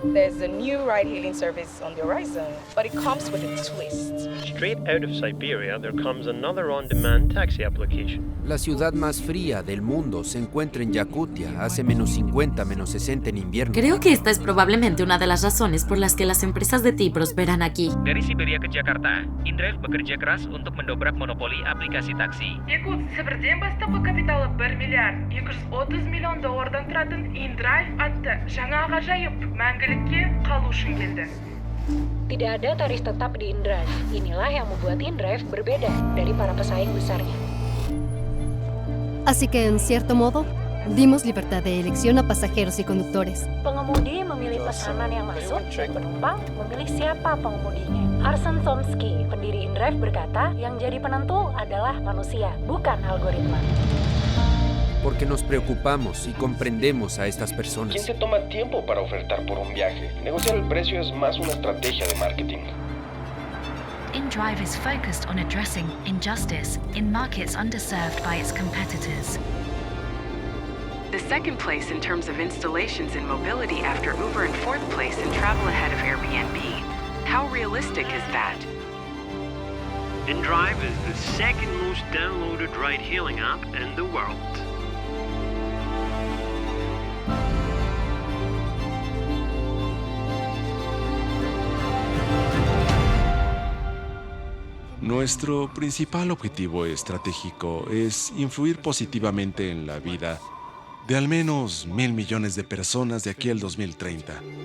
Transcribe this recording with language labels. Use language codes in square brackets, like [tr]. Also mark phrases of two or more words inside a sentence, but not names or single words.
[en] there's a new ride-hailing service on the horizon, but it comes with a twist. Straight out of Siberia, there comes another on-demand taxi application. [es] La ciudad más fría del mundo se encuentra en Yakutia, hace -50, -60 en invierno. Creo que esta es probablemente una de las razones por las que las empresas de ti prosperan aquí. [id] Dari Siberia ke Jakarta, InDrive bekerja keras untuk mendobrak monopoli aplikasi taksi. [kk] Yakut Sibirden бастапқы капиталы 1 миллиард 230 миллион доллардан тұратын InDrive атты жаңа ғажайып мәңгілікке қалу үшін келді. [id] Tidak ada tarif tetap di InDrive. Inilah yang membuat InDrive berbeda dari para pesaing besarnya. [es] Así que, en cierto modo, dimos libertad de elección a pasajeros y conductores. [id] Pengemudi memilih pesanan yang masuk dan penumpang memilih siapa pengemudinya. Arsen Tomsky, pendiri InDrive berkata, yang jadi penentu adalah manusia, bukan algoritma. [es] Porque nos preocupamos y comprendemos a estas personas. ¿Quién se toma tiempo para ofertar por un viaje? Negociar el precio es más una estrategia de marketing. [en] InDrive is focused on addressing injustice in markets underserved by its competitors. The second place in terms of installations in mobility after Uber and fourth place in travel ahead of Airbnb. How realistic is that? InDrive is the second most downloaded ride-hailing app in the world. [es] Nuestro principal objetivo estratégico es influir positivamente en la vida de al menos 1,000 millones de personas de aquí al 2030.